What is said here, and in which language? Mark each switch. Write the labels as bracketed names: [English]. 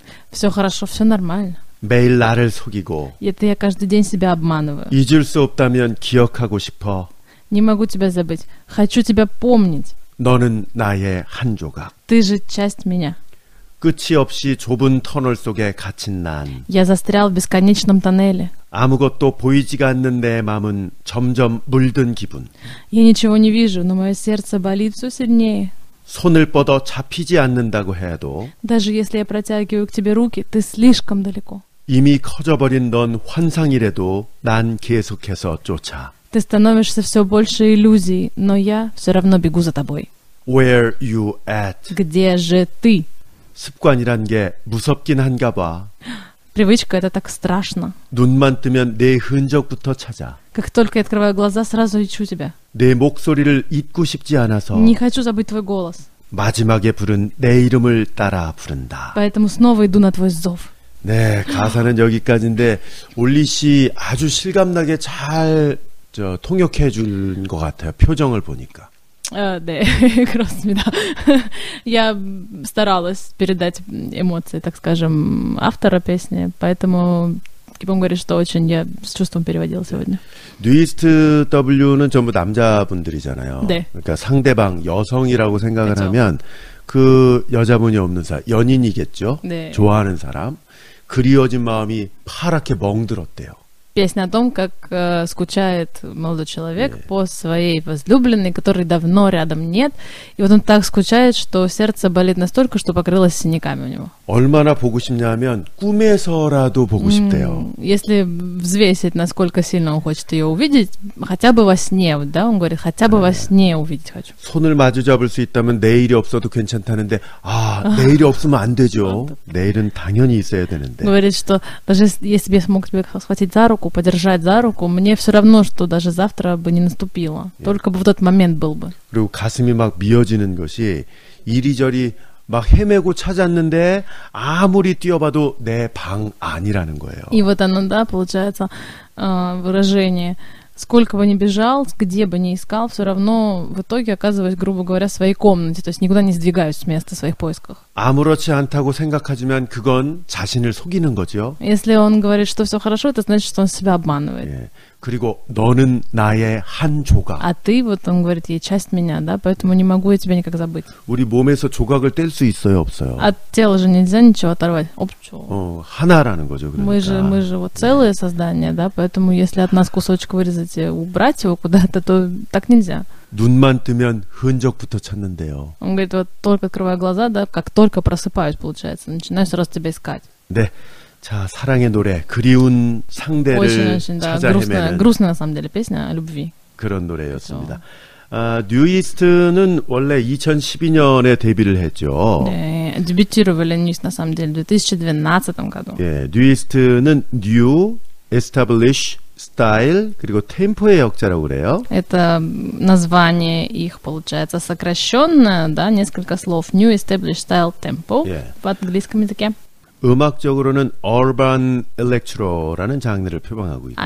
[Russian] Все хорошо, все нормально. [Korean] 매일 나를 속이고. [Russian] И это я каждый день себя обманываю. [Korean] 잊을 수 없다면 기억하고 싶어. [Russian] Не могу тебя забыть. Хочу тебя помнить. [Korean] 너는 나의 한 조각. [Russian] Ты же часть меня. [Korean] 끝이 없이 좁은 터널 속에 갇힌 난. [Russian] Я застрял в бесконечном тоннеле. [Korean] 아무것도 보이지가 않는 내 맘은 점점 물든 기분. [Russian] Я ничего не вижу, но мое сердце болит все сильнее. [Korean] 손을 뻗어 잡히지 않는다고 해도 [Russian] Даже если я протягиваю к тебе руки, ты слишком далеко. [Korean] 이미 커져버린 넌 환상이라도 난 계속해서 쫓아. [Russian] Ты становишься все больше иллюзий, но я все равно бегу за тобой. [English] Where you at? [Russian] Где же ты? [Korean] 습관이란 게 무섭긴 한가 봐. [Russian] Привычка — это так страшно. [Korean] 눈만 뜨면 내 흔적부터 찾아. [Russian] Как только я открываю глаза, сразу ищу тебя. [Korean] 내 목소리를 잊고 싶지 않아서 [Russian] Не хочу забыть твой голос. [Korean] 마지막에 부른 내 이름을 따라 부른다. [Russian] Поэтому снова иду на твой зов. [Korean] 네, 가사는 여기까지인데 올리 씨 아주 실감나게 잘 통역해 준 것 같아요. 표정을 보니까. 네, 그렇습니다. [Russian] Я старалась передать эмоции, так скажем, автора песни, поэтому Кипон говорит, что очень я с чувством переводила сегодня. [Korean] 뉴이스트 W는 전부 남자분들이잖아요. 네. 그러니까 상대방 여성이라고 생각을 그렇죠. 하면 그 여자분이 없는 사람, 연인이겠죠. 네. 좋아하는 사람. 그리워진 마음이 파랗게 멍들었대요. [Russian] песня о том, как скучает молодой человек по своей возлюбленной, которой давно рядом нет. И вот он так скучает, что сердце болит настолько, что покрылось синяками у него. [Korean] 얼마나 보고 싶냐면 꿈에서라도 보고 싶대요. [Russian] Если взвесить, насколько сильно он хочет ее увидеть, хотя бы во сне, да, он говорит, хотя бы во сне увидеть хочу. [Korean] 손을 마주 잡을 수 있다면 내일이 없어도 괜찮다는데 내일이 없으면 안 되죠. 내일은 당연히 있어야 되는데. [Russian] Говорит, что даже если бы я смог тебя схватить за руку, подержать за руку, мне все равно, что даже завтра бы не наступило. Только бы в этот момент был бы. [Korean] 그리고 가슴이 막 미어지는 것이 이리저리 막 헤매고 찾았는데 아무리 뛰어봐도 내 방 안이라는 거예요. [Russian] И вот оно, да, получается выражение. Сколько бы ни бежал, где бы ни искал, все равно в итоге оказываюсь, грубо говоря, в своей комнате. То есть никуда не сдвигаюсь с места в своих поисках. [Korean] 아무렇지 않다고 생각하지만 그건 자신을 속이는 거죠. [Russian] Если он говорит, что все хорошо, это значит, что он себя обманывает. [Korean] 예. 그리고 너는 나의 한 조각. [Russian] А ты, вот он говорит, ей часть меня, да, поэтому не могу я тебя никак забыть. [Korean] 우리 몸에서 조각을 뗄 수 있어요, 없어요? [Russian] От тела же нельзя ничего оторвать. [Korean] 하나라는 거죠. 그러니까. [Russian] Мы же вот целые создания, да, поэтому если от нас кусочек вырезать и убрать его куда-то, то так нельзя. [Korean] 눈만 뜨면 흔적부터 찾는데요. [Russian] Он говорит, вот только открываю глаза, да, как только просыпаюсь, получается, начинаю сразу тебя искать. [Korean] 네. 자, 사랑의 노래, 그리운 상대를 [Russian] очень, да, [Korean] 찾아 헤매는 [Russian] грустная на самом деле песня о любви. [Korean] 그런 노래였습니다. 뉴이스트는 원래 2012년에 데뷔를 했죠. [Russian] 네, дебютировали Ньюист на самом деле в 2012 году. [Korean] 예, 뉴이스트는 New, Establish, Style 그리고 템포의 역자라고 그래요. [Russian] Это название их, получается, сокращенное, да, несколько слов. [English] New, Established, Style, Tempo [Russian] в английском языке. [Korean] 음악적으로는 Urban Electro라는 장르를 표방하고 있고요.